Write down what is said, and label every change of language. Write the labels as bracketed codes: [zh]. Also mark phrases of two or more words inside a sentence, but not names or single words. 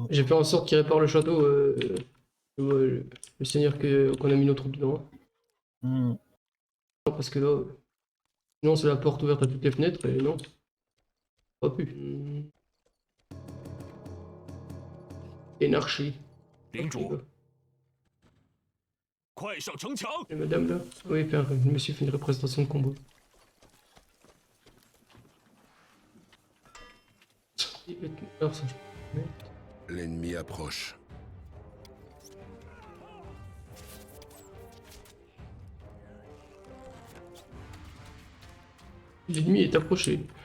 [fr] J'ai fait en sorte qu'il répare le château, le seigneur qu'on a mis nos troupes dedans. Hmm. Non, parce que là, sinon c'est la porte ouverte à toutes les fenêtres et non. Pas pu. Énarchie. [zh] 领主，快上城墙！ [fr] Et madame là. Oui, père, je me suis fait une représentation de combo. Alors ça, L'ennemi approche. l'ennemi est approché.